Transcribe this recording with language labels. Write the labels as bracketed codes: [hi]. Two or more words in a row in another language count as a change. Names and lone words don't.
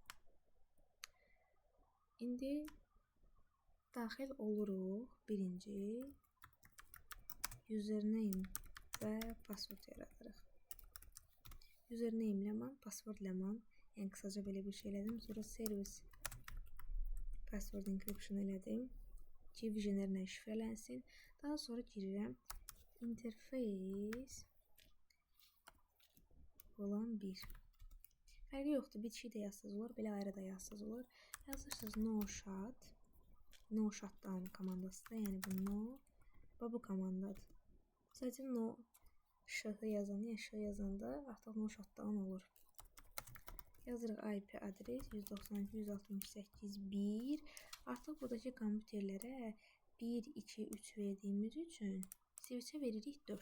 [az] İndi daxil oluruq. Birinci username və password yaradırıq. Username ləman, password ləman. Yəni qısaca belə bir şey elədim. Sonra [en] service password encryption [az] elədim ki, visionerlə şifrələnsin. Daha sonra girirəm interface olan 1. Fərqi yoxdur. Bitişik də yazsız olar, belə ayrı da yazsız olar. Yazırsınız [en] no shut. No shutdown [az] komandasıdır. Yəni bu no və bu komandadır. Sadəcə no şığı yazanda, yəni şığı yazanda artıq [en] no shutdown [az] olur. Yazırıq IP adres 192.168.1. Artıq buradakı kompüterlərə 1, 2, 3 verdiyimiz üçün switch'ə veririk 4.